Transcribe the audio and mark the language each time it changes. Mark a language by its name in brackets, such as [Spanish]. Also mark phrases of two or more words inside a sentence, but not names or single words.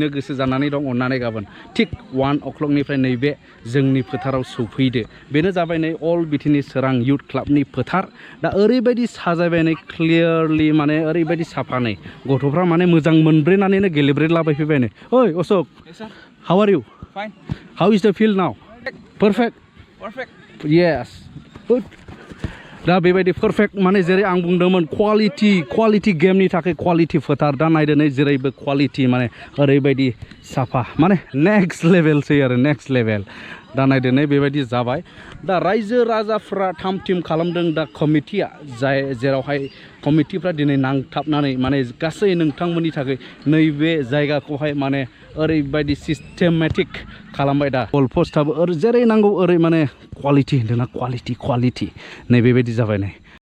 [Bodo] गोसो जानानै दं अननानै गाबोन थिक 1 o'clockनिफ्राय नैबे जोंनि फोथाराव सौफैदो बेनो जाबाय नै अल बिटिनि सोरां युथ क्लाबनि फोथार दा ओरैबायदि साजायबाय नै क्लियारलि माने ओरैबायदि साफा नै गथ'फ्रा माने मोजां मोनब्रेनानैनो गेलेब्रेलाबायफैबाय नै ओइ अशोक [English] how are you fine how is the field now perfect yes good [Bodo] दा बेबायदि परफेक्ट माने जेरै आं बुंदोंमोन क्वालिटी गेमनि थाखाय क्वालिटी फोथार दा नायदो नै जेरैबो क्वालिटी माने ओरैबायदि साफा माने नेक्स्ट लेभेलसै आरो [English] next level [Bodo] दा नायदो नै बेबायदि जाबाय दा रायजो राजाफ्रा थाम थिम खालामदों दा कमिटिया जेरावहाय कमिटिफ्रा दिनै नांथाबनानै माने गासै नोंथांमोननि थाखाय नैबे जायगाखौहाय माने ओरैबायदि सिस्टेमेटिक खालामबाय दा गल पोस्टआबो जेरै नांगौ ओरै माने क्वालिटी होनदोंना क्वालिटी नै बेबायदि जाबाय नै